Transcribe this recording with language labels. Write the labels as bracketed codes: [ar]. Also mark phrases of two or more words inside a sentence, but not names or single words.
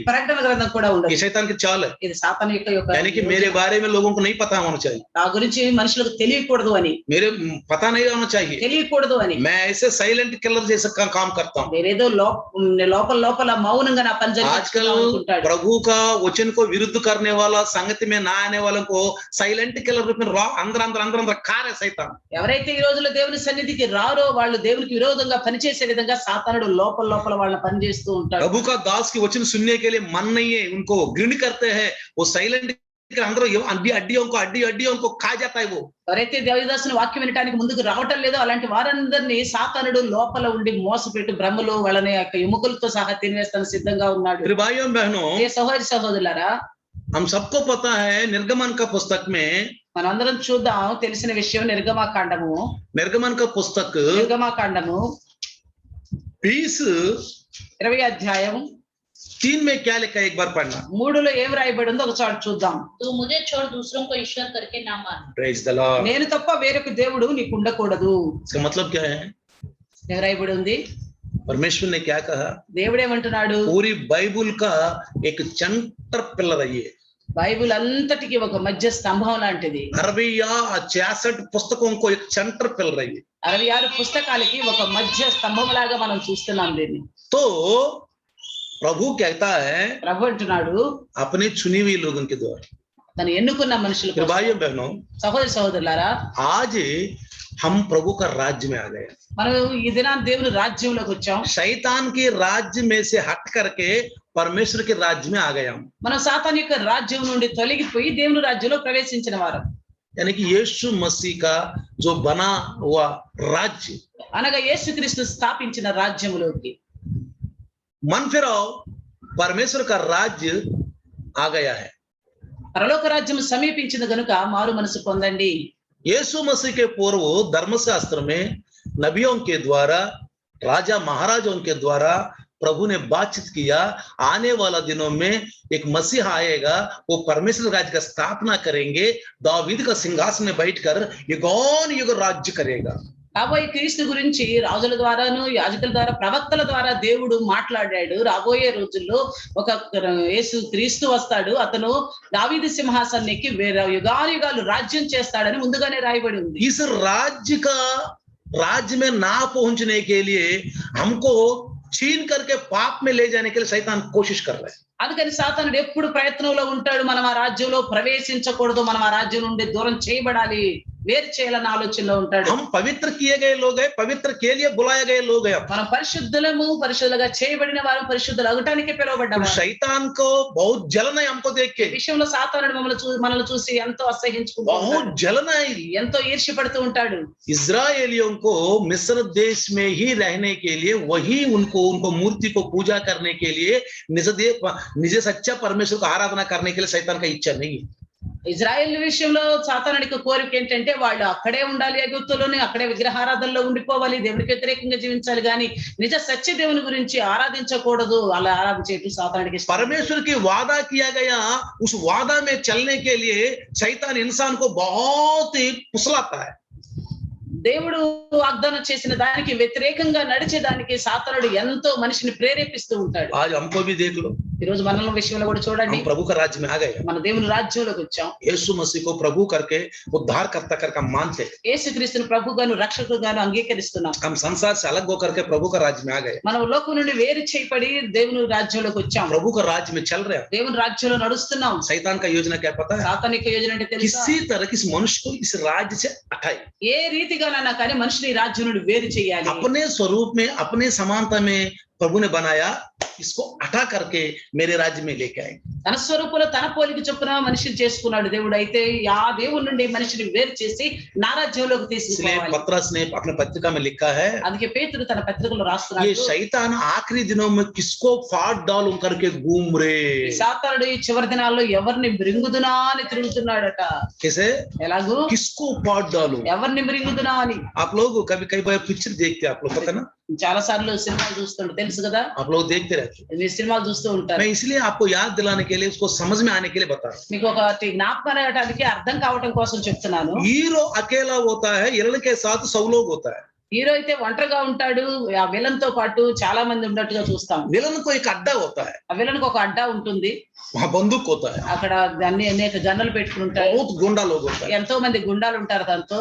[te] ప్రకటన గ్రంథం కూడా ఉండదు। [hi] ये शैतान की चाल है, [te] ఇది సాతాను యొక్క [hi] यानी कि मेरे बारे में लोगों को नहीं पता होना चाहिए, [te] నా గురించి మనుషులకు తెలియకూడదు అని, [hi] मेरे पता नहीं होना चाहिए. [te] తెలియకూడదు అని [hi] मैं ऐसे [en] silent killer [hi] जैसा काम करता हूँ. [te] నేనేదో లోపల లోపల మౌనంగా నా పని [hi] आजकल [te] జరిగించుకుంటాడు। [hi] प्रभु का वचन को विरुद्ध करने वाला, संगति में ना आने वालों को [en] silent killer [hi] रूप में अंदर अंदर अंदर अंदर खा रहे शैतान. [te] ఎవరైతే ఈ రోజుల్లో దేవుని సన్నిధికి రారో వాళ్ళు దేవునికి విరోధంగా పనిచేసే విధంగా సాతానుడు లోపల లోపల వాళ్ళని పనిచేస్తూ ఉంటాడు। [hi] प्रभु का दास की वचन सुनने के लिए मन नहीं है, उनको घृण करते हैं, वो साइलेंट के अंदर हड्डियों को खा जाता है वो. [te] ఎవరైతే దేవదాసుని వాక్యం వినడానికి ముందుకు రావటం లేదో అలాంటి వారందరినీ సాతానుడు లోపల ఉండి మోసపెట్టి బ్రహ్మలో వాళ్ళని యొక్క ఎముకలతో సహా తినేస్తాను సిద్ధంగా ఉన్నాడు। [hi] मेरे भाइयों बहनों, [te] ఏ సహోదరి సహోదరులారా, [hi] हम सबको पता है निर्गमन का पुस्तक में, [te] మనందరం చూద్దాం తెలిసిన విషయం, నిర్గమాకాండము [hi] निर्गमन का पुस्तक [te] 20 అధ్యాయం [hi] 3 में क्या लिखा है, एक बार पढ़ना. [te] 3లో ఏం రాయబడి ఉందో ఒకసారి చూద్దాం। [hi] तू मुझे छोड़ दूसरों को ईश्वर करके ना मान। [en] Praise the Lord. [te] నేను తప్ప వేరొక దేవుడు నీకు ఉండకూడదు। [hi] इसका मतलब क्या है? [te] ఏం రాయబడి ఉంది? [hi] परमेश्वर ने क्या कहा? [te] దేవుడు ఏమంటున్నాడు? [hi] पूरी बाइबल का एक [en] center pillar [hi] है ये. [te] బైబిల్ అంతటికి ఒక మధ్య స్తంభం లాంటిది। [hi] 66 पुस्तकों को एक [en] center pillar [hi] है ये. [te] 66 పుస్తకాలకి ఒక మధ్య స్తంభం లాగా మనం చూస్తున్నాం దీన్ని। [hi] तो प्रभु कहता है [te] ప్రభు అంటున్నాడు [hi] अपने चुनी हुई लोगों के द्वारा. [te] తను ఎన్నుకున్న మనుషులు [hi] मेरे भाइयों बहनों, [te] సహోదరి సహోదరులారా, [hi] आज हम प्रभु का राज्य में आ गए. [te] మనం ఈ దినాన్ని దేవుని రాజ్యంలోకి వచ్చాం। [hi] शैतान के राज्य में से हट करके परमेश्वर के राज्य में आ गए हम. [te] మనం సాతాను యొక్క రాజ్యం నుండి తొలగిపోయి దేవుని రాజ్యంలో ప్రవేశించిన వారం। [hi] यानी कि यीशु मसीह का जो बना हुआ राज्य, [te] అనగా యేసుక్రీస్తు స్థాపించిన రాజ్యములోకి [hi] मन फिराओ परमेश्वर का राज्य आ गया है. [te] పరలోక రాజ్యం సమీపించింది గనుక మారు మనసు పొందండి। [hi] यीशु मसीह के पूर्व धर्मशास्त्र में नबियों के द्वारा, राजा महाराजों के द्वारा प्रभु ने बातचीत किया, आने वाला दिनों में एक मसीह आएगा, वो परमेश्वर राज्य का स्थापना करेंगे, दावीद का सिंहासन में बैठकर युगोन युग राज्य करेगा. [te] రాబోయే క్రీస్తు గురించి రాజుల ద్వారాను, యాజకుల ద్వారా, ప్రవక్తల ద్వారా దేవుడు మాట్లాడాడు। రాబోయే రోజుల్లో ఒక యేసు క్రీస్తు వస్తాడు, అతను దావీదు సింహాసనం ఎక్కి యుగాలు రాజ్యం చేస్తాడని ముందుగానే రాయబడి ఉంది। [hi] इस राज्य में ना पहुंचने के लिए हमको छीन करके पाप में ले जाने के लिए शैतान कोशिश कर रहा है. [te] అందుకని సాతానుడు ఎప్పుడు ప్రయత్నంలో ఉంటాడు, మనం ఆ రాజ్యంలో ప్రవేశించకూడదు, మనం ఆ రాజ్యం నుండి దూరం చేయబడాలి, వేరు చేయాలన్న ఆలోచనలో ఉంటాడు। [hi] हम पवित्र किए गए लोग हैं, पवित्र के लिए बुलाए गए लोग हैं. [te] మనం పరిశుద్ధులము, పరిశుద్ధులుగా చేయబడిన వారు, పరిశుద్ధులు అగటానికి పిలువబడ్డాము। [hi] शैतान को बहुत जलन है हमको देख के, [te] ఈ విషయంలో సాతానుడు మనల్ని చూసి ఎంతో అసహ్యించుకుంటూ [hi] बहुत [te] ఉంటాడు, [hi] जलन है. [te] ఎంతో ఈర్ష్యపడుతూ ఉంటాడు। [hi] इजराइलियों को मिस्र देश में ही रहने के लिए, वही उनको मूर्ति को पूजा करने के लिए, निज सच्चा परमेश्वर को आराधना करने के लिए शैतान का इच्छा नहीं है. [te] ఇజ్రాయెల్ విషయంలో సాతానుడికి కోరిక ఏంటంటే వాళ్ళు అక్కడే ఉండాలి, ఐగుప్తులోనే అక్కడే విగ్రహారాధనలో ఉండిపోవాలి, దేవునికి వ్యతిరేకంగా జీవించాలి, కానీ నిజ సత్య దేవుని గురించి ఆరాధించకూడదు, అలా ఆరాధించేట్టు సాతానుడికి ఇష్టం। [hi] परमेश्वर की वादा किया गया, उस वादा में चलने के लिए शैतान इंसान को बहुत ही फुसलाता है. [te] దేవుడు వాగ్దానం చేసిన దానికి వ్యతిరేకంగా నడిచేదానికి సాతానుడు ఎంతో మనిషిని ప్రేరేపిస్తూ ఉంటాడు. [hi] आज हमको भी देख लो, [te] ఈ రోజు మనల విషయంలో కూడా చూడండి, [hi] हम प्रभु का राज्य में आ गए, [te] మన దేవుని రాజ్యంలోకి వచ్చాం. [hi] यीशु मसीह को प्रभु करके उद्धारकर्ता करके हम मानते हैं, [te] యేసుక్రీస్తును ప్రభుగాను రక్షకుడుగాను అంగీకరిస్తున్నాం. [hi] हम संसार से अलग होकर के प्रभु का राज्य में आ गए, [te] మనం లోకం నుండి వేరు చేయబడి దేవుని రాజ్యంలోకి వచ్చాం. [hi] प्रभु का राज्य में चल रहे हैं. [te] దేవుని రాజ్యంలో నడుస్తున్నాం. [hi] शैतान का योजना क्या पता है? [te] సాతానిక యోజన అంటే తెలుసా? [hi] किसी तरह किस मनुष्य को इस राज्य से हटाए, [te] ఏ రీతిగానైనా కానీ మనిషిని ఈ రాజ్యం నుండి వేరు చేయాలి. [hi] अपने स्वरूप में अपने समानता में प्रभु ने बनाया, इसको हटा करके मेरे राज्य में लेके आए. [te] తన స్వరూపంలో తన పోలిక చొప్పున మనిషిని చేసుకున్నాడు దేవుడు. అయితే ఆ దేవుడి నుండి మనిషిని వేరు చేసి నా రాజ్యంలోకి [hi] इसलिए [te] తీసుకురావాలి. [hi] पतरस ने अपने पत्रिका में लिखा है, [te] అందుకే పేతురు తన పత్రికలో [hi] ये [te] రాస్తున్నాడు, [hi] शैतान आखिरी दिनों में किसको फाड़ डालूं करके घूम रहे. [te] సాతానుడు ఈ చివరి దినాల్లో ఎవరిని మృంగుదునా అని తిరుగుతున్నాడట. [hi] कैसे? [te] ఎలాగూ [hi] किसको फाड़ डालूं. [te] ఎవరిని మృంగుదునా అని. [hi] आप लोग कभी कई बार पिक्चर देखते हैं, आप लोग पता ना, [te] చాలా సార్లు సినిమాలు చూస్తుంటారు తెలుసు కదా, [hi] आप लोग देखते रहते हैं. [te] మీరు సినిమాలు చూస్తూ ఉంటారు. [hi] मैं इसलिए आपको याद दिलाने के लिए, उसको समझ में आने के लिए बता रहा हूं. [te] మీకు ఒక జ్ఞాపకం అవ్వడానికి అర్థం కావడం కోసం చెప్తున్నాను. [hi] हीरो अकेला होता है, हिरण के साथ 100 लोग होता है. [te] హీరో అయితే ఒంటరిగా ఉంటాడు, ఆ విలన్ తో పాటు చాలా మంది ఉన్నట్టుగా చూస్తాం. [hi] विलन को एक अड्डा होता है, [te] ఆ విలన్ కు ఒక అడ్డా ఉంటుంది, [hi] वहां बंदूक होता है, [te] అక్కడ దాన్ని అనేక గన్నులు పెట్టుకుని ఉంటాడు, [hi] बहुत गुंडा लोग होता है, [te] ఎంతో మంది గుండాలు ఉంటారు, దాంతో